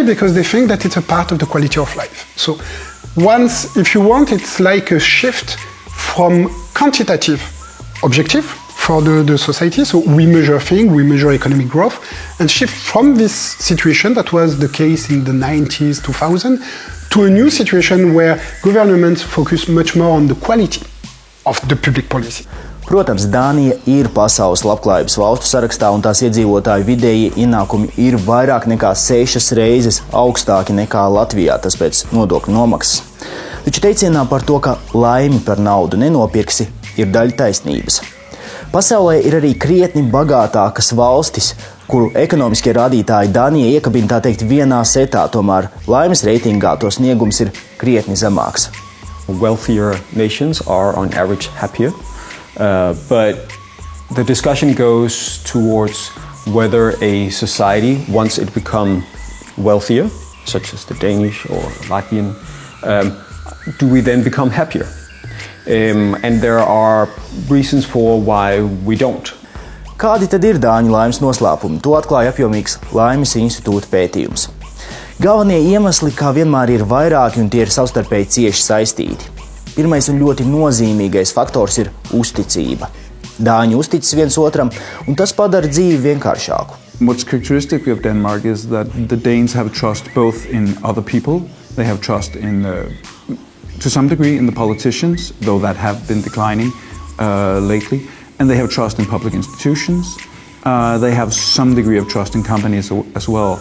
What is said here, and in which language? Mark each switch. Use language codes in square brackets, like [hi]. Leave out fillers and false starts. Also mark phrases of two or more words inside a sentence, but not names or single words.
[en] Because they think that it's a part of the quality of life. So once, if you want, it's like a shift from quantitative objective for the society. So we measure things, we measure economic growth, and shift from this situation that was the case in the 90s, 2000, to a new situation where governments focus much more on the quality of the public policy. [lv] Protams, Dānija ir pasaules labklājības valstu sarakstā, un tās iedzīvotāju vidējie ienākumi ir vairāk nekā 6 reizes augstāki nekā Latvijā, tas pēc nodokļu nomaksas. Taču teicienā par to, ka laimi par naudu nenopirksi, ir daļa taisnības. Pasaulē ir arī krietni bagātākas valstis, kuru ekonomiskie rādītāji Dānija iekabina tā teikt vienā setā, tomēr laimes reitingā to sniegums ir krietni zemāks. [en] Wealthier nations are on average happier. But the discussion goes towards whether a society, once it becomes wealthier, such as the Danish or Latvian, do we then become happier? And there are reasons for why we don't. [lv] Kādi tad ir Dāņu laimes noslēpumi? To atklāja apjomīgs Laimes institūta pētījums. Galvenie iemesli, kā vienmēr, ir vairāki un tie ir savstarpēji cieši saistīti. Pirmais un ļoti nozīmīgais faktors ir uzticība. Dāņi uzticas viens otram, un tas padara dzīvi vienkāršāku. [en] What's characteristic of Denmark is that the Danes have trust both in other people, they have trust in, to some degree, in the politicians, though that have been declining lately, and they have trust in public institutions. They have some degree of trust in companies as well.